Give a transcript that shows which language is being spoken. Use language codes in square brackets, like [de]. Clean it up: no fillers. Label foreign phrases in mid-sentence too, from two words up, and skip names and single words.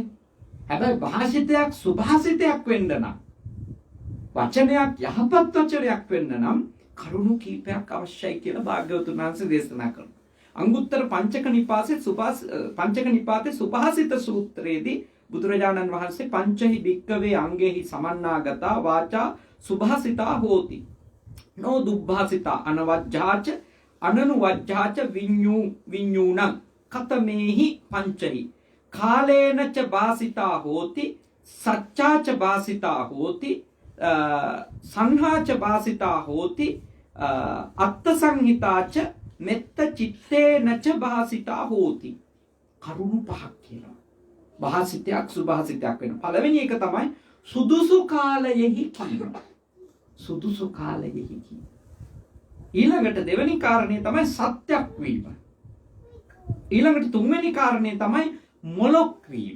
[si] හැබැයි භාසිතයක් සුභාසිතයක් වෙන්න නම්, වචනයක් යහපත් වචනයක් වෙන්න නම් කරුණු කීපයක් අවශ්‍යයි කියලා භාග්‍යවතුන් වහන්සේ දේශනා කරනවා. අංගුත්තර පංචක නිපාතේ සුභාසිත සූත්‍රයේදී බුදුරජාණන් වහන්සේ [pi] පංචහි භික්කවේ අංගෙහි සමන්නාගතා වාචා සුභාසිතා හෝති නෝ දුබ්භාසිතා අනවජ්ජාච අනනුවජ්ජාච විඤ්ඤූණං කතමේහි පංචහි කාලේන ච භාසිතා හෝති සච්චාච භාසිතා හෝති සංහාච භාසිතා හෝති අත්ත සංහිතාච මෙත්ත චිත්තේනච භාසිතා හෝති. [si] කරුණු පහක් කියනවා. භාසිතයක් සුභාසිතයක් වෙන. පළවෙනි එක තමයි සුදුසු කාලයෙහි කීම. සුදුසු කාලයෙහි කීම. ඊළඟට දෙවෙනි කාරණේ තමයි සත්‍යක් වීම. ඊළඟට තුන්වෙනි කාරණේ තමයි මොලොක් වීම.